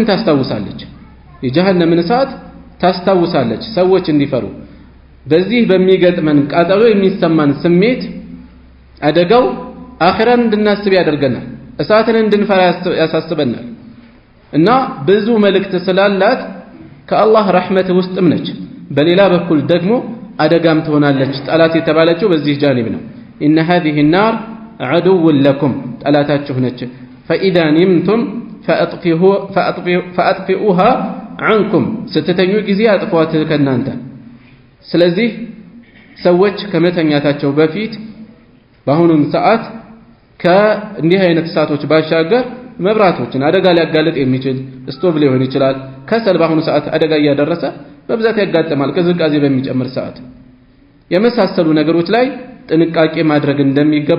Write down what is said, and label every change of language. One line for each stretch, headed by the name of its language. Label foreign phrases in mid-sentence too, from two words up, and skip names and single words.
Amharic: ታስታውሳለች። የጀሃነምን እሳት ታስታውሳለች ሰዎች እንዲፈሩ። በዚህ በሚገጥመን ቃጠሎ የሚሰማን ስሜት አደጋው አኺራን እንድናስብ ያደርገናል፣ እሳትን እንድንፈራ ያሳስበናል። እና ብዙ መልእክት ስላላት ከአላህ ረህመት ውስጥም ነች። በሌላ በኩል ደግሞ አደጋም ትሆናለች። ጠላት የተባለችው በዚህ ጃኒብ ነው።
Arabic: إن هذه النار عدو لكم
Amharic: ጠላታችሁ ነች።
Arabic: فإذا نمتم فأطفئوها عنكم
Amharic: ስትተኙ ጊዜ አጥፏት ከናንተ። ስለዚህ ሰዎች ከመተኛታቸው በፊት በአሁኑም ሰዓት ከእንዲህ አይነት እሳቶች ባሻገር መብራቶችን አደጋ ሊያጋልጥ የሚችል ስቶቭ ሊሆን ይችላል። ከሰል በአሁኑ ሰዓት አደጋ እያደረሰ በብዛት ያጋጥማል። ቅዝቃዜ በሚጨምር ሰዓት የመሳሰሉ ነገሮች ላይ ጥንቃቄ ማድረግ እንደሚገባ